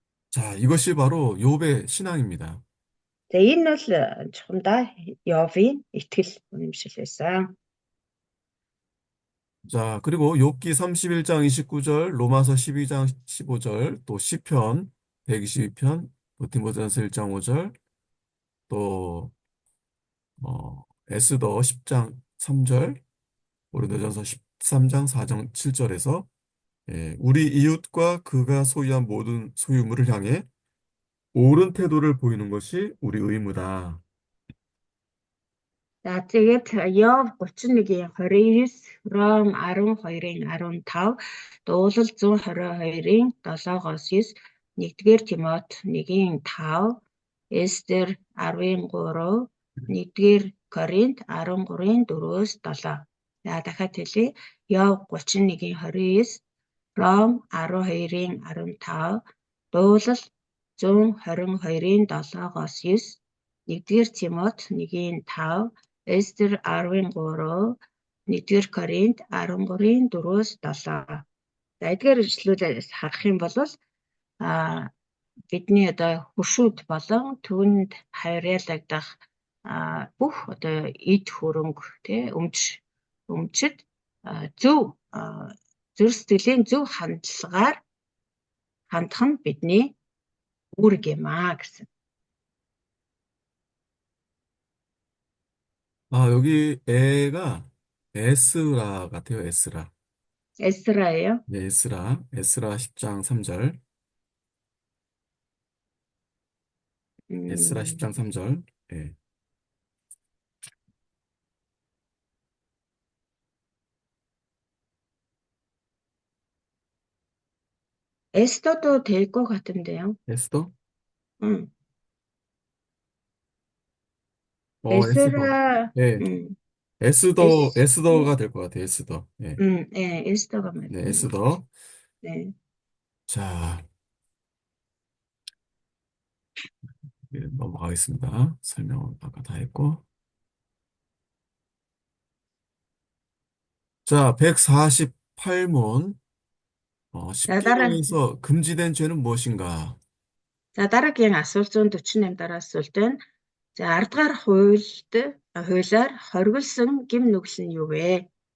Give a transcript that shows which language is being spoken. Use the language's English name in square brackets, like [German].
[Korean] 자, 이것이 바로 욥의 신앙입니다. [Mongolian] За энэ бол чухамдаа Йовын итгэл үнэмшил байсан. [Korean] 자, 그리고 욥기 31장 29절, 로마서 12장 15절, 또 시편 122편, 또 디모데전서 1장 5절, 또 에스더 10장 3절, 고린도전서 13장 4장 7절에서 우리 이웃과 그가 소유한 모든 소유물을 향해 옳은 태도를 보이는 것이 우리 의무다. [Mongolian] За тэгээд Йов 31-ийн 29, Ром 12-ийн 15, дуулал 122-ийн 7-оос 9, 1-р Тимот 1-ийн 5, Эстер 10-ийн 3, 1-р Коринт 13-ийн 4-өөс 7. За дахиад хэлье. Йов 31-ийн 29, Ром 12-ийн 15, дуулал 122-ийн 7-оос 9, 1-р Тимот 1-ийн 5, Эстер 10-3, 1-р Коринт 13-ийн 4-өөс 7. За эдгээр ишлүүдээс харах юм бол бидний одоо хуршууд болон түүнд харьяалагдах бүх одоо эд хөрөнгө тий өмчөд зөв зүрх сэтгэлийн зөв хандлагаар хандах нь бидний үүрэг юм гэсэн. [Korean] 아, 여기 애가 에스라 같아요, 에스라. [Mongolian] Эсраё. [Korean] 네, 에스라 10장 3절. 에스라 10장 3절. 예. 에스더도 될 것 같은데요. 에스더? 음. 에스더. 에스라, 예, 에스, 에스더가 될 것 같아요, 에스더. 예. 예, 에스더가 네, 맞는 것 같아요. 에스더. 네. 자, 예, 넘어가겠습니다. 설명은 아까 다 했고. 자, 148문. [Mongolian] За дараа, [Korean] 10계명에서 금지된 죄는 무엇인가? [Mongolian] за дараагийн асуулт 148 дараа асуулт байна. За 10 дахь хуулиар хоригдсон гим нүгэл нь юу вэ?